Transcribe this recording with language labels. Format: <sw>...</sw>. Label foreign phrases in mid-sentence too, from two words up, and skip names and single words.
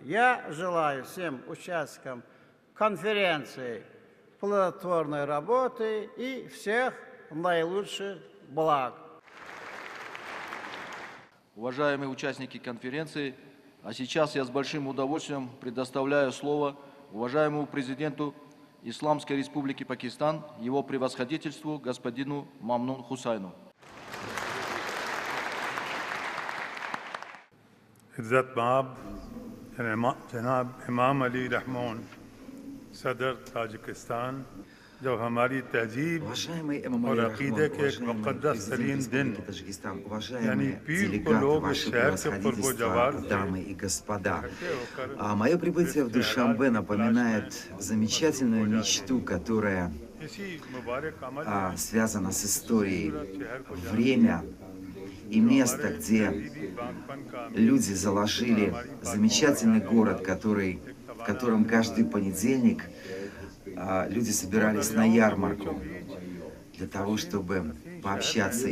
<ru>Я желаю всем участникам конференции плодотворной работы и всех наилучших благ. Уважаемые участники конференции, а сейчас я с большим удовольствием предоставляю слово уважаемому президенту Исламской Республики Пакистан, его превосходительству господину Мамнун Хусайну.</ru> <ur>عزت مآب جناب امام علی رحمان صدر تاجکستان جب ہماری تہذیب</ur> <ru>Уважаемый Эмомали</ru> <ur>और</ur> <ru>Рахмон,</ru> <ur>عقیدے کے ایک</ur> <ru>уважаемый</ru> <ur>مقدس ترین</ur> <ru>президент</ru> <ur>दिन</ur> <ru>Республики Таджикистан,</ru> <ur>यानी</ur> <ru>уважаемые</ru> <ur>پیر کو</ur> <ru>делегаты,</ru> <ur>लोग</ur> <ru>ваше</ru> <ur>شہر کے</ur> <ru>превосходительство,</ru> <ur>पुरगुजवार</ur> <ru>дамы и господа.</ru> <ur>اکٹھے ہو کر</ur> <ru>Мое прибытие в Душанбе напоминает замечательную мечту, которая</ru> <ur>اسی مبارک عمل</ur> <ru>связана с историей. Время и место, где люди заложили замечательный город, в котором каждый понедельник люди собирались на ярмарку для того, чтобы пообщаться.</ru>